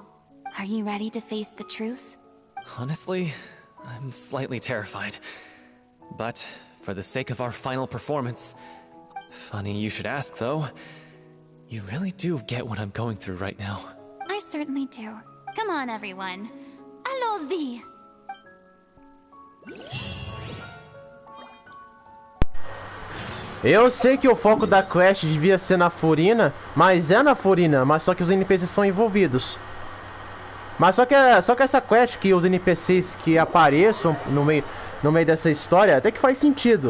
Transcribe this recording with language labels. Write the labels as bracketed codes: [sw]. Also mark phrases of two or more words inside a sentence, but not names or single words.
[en] Are you ready to face the truth? Honestly, I'm slightly terrified. But for the sake of our final performance... Funny you should ask, though. You really do get what I'm going through right now. I certainly do. Come on, everyone. [fr] Allons-y! [pt] Eu sei que o foco da quest devia ser na Furina, mas é na Furina, mas só que os NPCs são envolvidos. Mas só que essa quest, que os NPCs que apareçam no meio dessa história, até que faz sentido.